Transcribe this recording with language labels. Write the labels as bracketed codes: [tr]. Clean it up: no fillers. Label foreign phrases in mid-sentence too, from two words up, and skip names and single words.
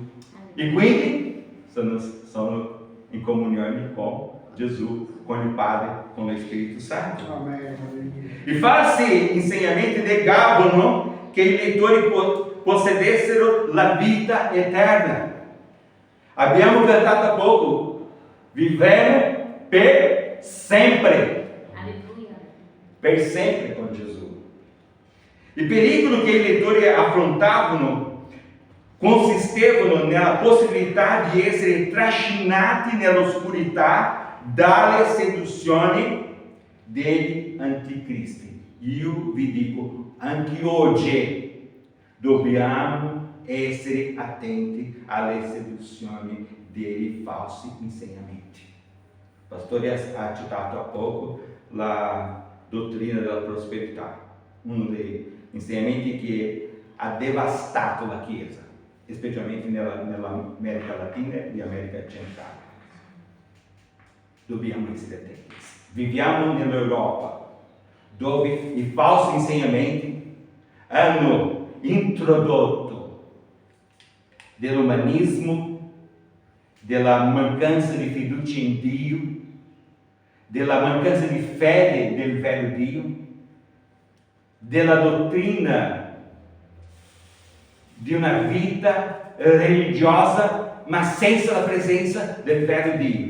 [it] E quindi sono in comunione con Gesù, con il Padre, con lo Spirito Santo. Amém. I falsi insegnamenti negavano che i lettori possedessero la vita eterna. Abbiamo cantato [pt] há pouco: [it] vivendo per sempre. Alleluia. Per sempre con Gesù. Il pericolo che i lettori affrontavano consistevano nella possibilità di essere trascinati nell'oscurità dalle seduzioni degli anticristi. Io vi dico, anche oggi dobbiamo essere attenti alle seduzioni dei falsi insegnamenti. Il pastore ha citato [pt] há pouco [it] la dottrina della prosperità, uno dei insegnamenti che ha devastato la Chiesa, specialmente nell'America Latina e America Centrale. Dobbiamo essere attenti. Viviamo nell'Europa, dove i falsi insegnamenti hanno introdotto dell'umanismo, della mancanza di fiducia in Dio, della mancanza di fede nel vero Dio, della dottrina di una vita religiosa, ma senza la presenza del vero Dio.